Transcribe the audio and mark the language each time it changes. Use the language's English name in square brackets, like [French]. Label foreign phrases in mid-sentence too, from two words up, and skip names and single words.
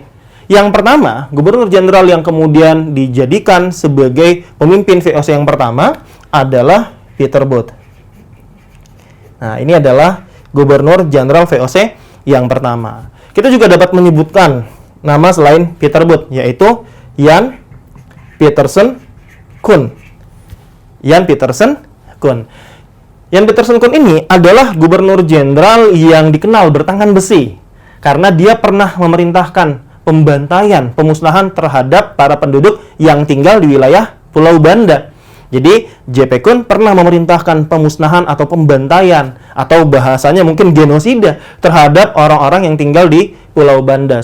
[Indonesian] Yang pertama, gubernur jenderal yang kemudian dijadikan sebagai pemimpin VOC yang pertama adalah Pieter Both. Nah, ini adalah gubernur jenderal VOC yang pertama. Kita juga dapat menyebutkan nama selain Pieter Both, yaitu Jan Pietersen Koen. Jan Pietersen Koen. Jan Pietersen Koen ini adalah gubernur jenderal yang dikenal bertangan besi karena dia pernah memerintahkan pembantaian, pemusnahan terhadap para penduduk yang tinggal di wilayah Pulau Banda. Jadi, J.P. Koen pernah memerintahkan pemusnahan atau pembantaian atau bahasanya mungkin genosida terhadap orang-orang yang tinggal di Pulau Banda.